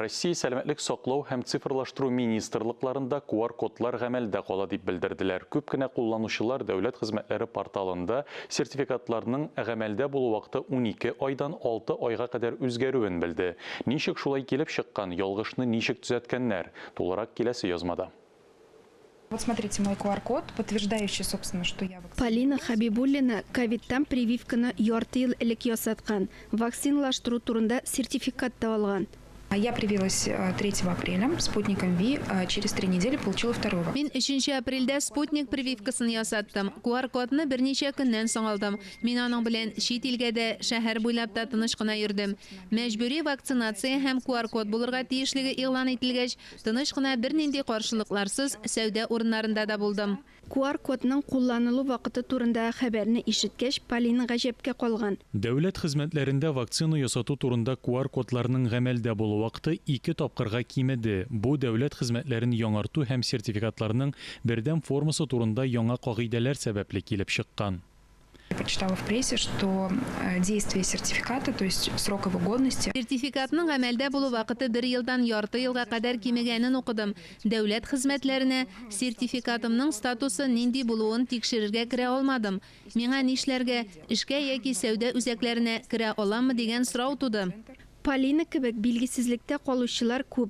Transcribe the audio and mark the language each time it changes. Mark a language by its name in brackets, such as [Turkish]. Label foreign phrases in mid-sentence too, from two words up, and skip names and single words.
[Tatar] Россия сәләмәтлек саклау һәм цифрлаштыру министрлыкларында QR-кодлар гамәлдә кала дип белдерделәр. Күп кенә кулланучылар дәүләт хезмәтләре порталында сертификатларның гамәлдә булу вакыты 12 айдан 6 айга кадәр үзгәрүен белде. Ничек шулай килеп чыккан, ялгышны ничек төзәткәннәр? Тулырак киләсе язмада. [Russian] Вот смотрите, мой QR-код, подтверждающий, собственно, что я вакцина. [Tatar] Полина Хабибуллина ковидтан прививканы ярты ел элек ясаткан. Вакциналаштыру турында сертификат та алган. [Russian] Я привилась 3 апреля спутником ВИ, через 3 недели получила вторую вакцину. [Tatar] Мин 3 апрельдә спутник прививкасын ясаттым. QR-кодны берничә көннән соң алдым. Мин аның белән чит илгә дә, шәһәр буйлап та тыныч кына йөрдем. Мәҗбүри вакцинация һәм QR-код булырга тиешлеге игълан ителгәч, тыныч кына бернинди каршылыкларсыз сәүдә урыннарында да булдым. QR-кодның кулланылу вакыты турында хәбәрне ишеткәч, Полина гаҗәпкә калган. Дәүләт хезмәтләрендә вакцина ясату турында QR-кодларның гамәлдә булу вакыты 2 тапкырга кимеде. Бу дәүләт хезмәтләрен яңарту һәм сертификатларның бердәм формасы турында яңа кагыйдәләр сәбәпле килеп чыккан. [Russian] Я прочитала в прессе, что действие сертификата, то есть срок его годности. [Tatar] Сертификатның гамәлдә булу вакыты 1 елдан ярты елга кадәр кимегәнен укыдым. Дәүләт хезмәтләренә сертификатымның статусы нинди булуын тикшерергә керә алмадым. Миңа нишләргә, эшкә яки сәүдә үзәкләренә керә аламмы дигән сорау туды. Полина кебек билгесезлектә калучылар күп.